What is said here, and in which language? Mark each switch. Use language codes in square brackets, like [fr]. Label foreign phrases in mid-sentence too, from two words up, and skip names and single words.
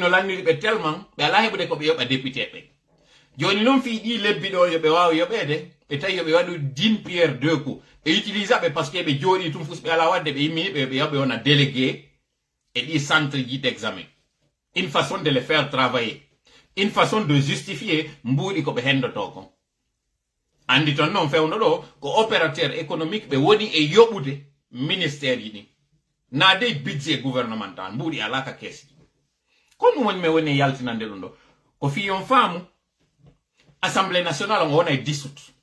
[ff] no lanniri ɓe tellement ɓe ala heɓude ko ɓe yoɓa député ɓe joni noon fi ɗi lebbi ɗo yoɓe wawa yoɓede ɓe tawi yoɓe waɗu [fr] d'une pierre deux coups [ff] ɓe utilisa ɓe [fr] par ce que [ff] ɓe jooɗi tum fus ɓe ala wadde ɓe yimmini ɓe yoɓe wona délégué e ɗi centre ji [fr] d'examen une façon de les faire travailler une façon de justifier [ff] mbuuɗi ko ɓe hendoto kon andi ton noon fewno ɗo ko [fr] opérateur économique [ff] ɓe woni e yoɓude ministère ji ɗin na dey [fr] budget gouvernemental [ff] mbuuɗi ala ka keesi kon ɗum woni mi woni e yaltinande ɗum ɗo ko fiyon faamu [fr] assemblée nationale [ff] on wona e dissoute